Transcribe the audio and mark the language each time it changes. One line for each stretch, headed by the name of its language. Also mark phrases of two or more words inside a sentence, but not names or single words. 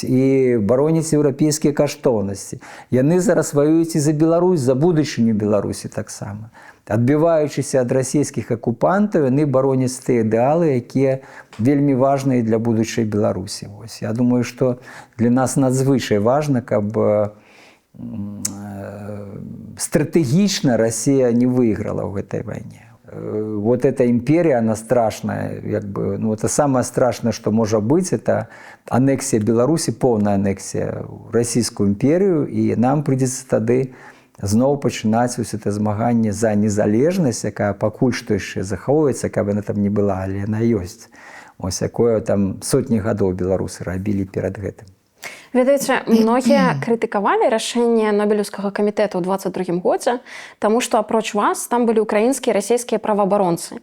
Belarusian: І бароняць еўрапейскія каштоўнасці. Яны зараз ваююць і за Беларусь, за будучыню Беларусі таксама. Адбіваючыся ад расійскіх акупантаў, яны бароняць тыя ідэалы, якія вельмі важныя для будучай Беларусі. Ось. Я думаю, што для нас надзвычай важна, каб стратэгічна
Russian: Россия не выиграла в этой войне. Вот эта империя, она страшная, как бы, ну, это самое страшное, что может быть, это аннексия Беларуси, полная аннексия в Российскую империю, и нам придется тогда
Belarusian: знову пачынаць вось это змаганне за незалежнасць, якая пакуль што яшчэ захоўваецца, каб яна там не была, але яна ёсць. Ось якое там сотні гадоў беларусы рабілі перад гэтым. Ведаеце, многія крытыкавалі рашэнне Нобелеўскага камітэта ў 22 годзе, таму што апроч вас там былі ўкраінскія і расійскія праваабаронцы.